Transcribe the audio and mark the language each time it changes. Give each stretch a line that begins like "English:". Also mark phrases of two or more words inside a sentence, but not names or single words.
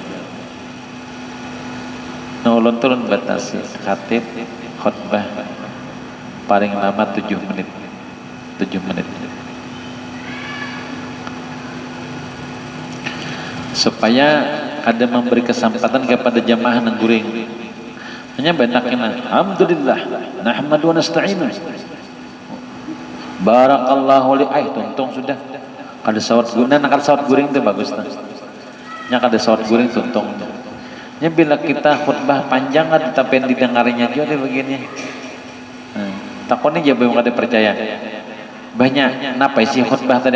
Banjar: Nah, ulun turun batasi khatib khutbah paling lama 7 menit. 7 menit. Supaya ada memberi kesempatan kepada jamaah nang guring. Hanya banyaknya
Arabic: alhamdulillah nahmadu wa nasta'inu. Barakallahu li
Banjar: tuntung sudah. Kada sawat guna nak sawat guring itu bagus nah. Nya kada sawat guring tuntung. Nya bila kita khutbah panjang kan tapi yang didengarinya juga begini. Takutnya dia belum kada percaya. Banyak napa isi khutbah tadi?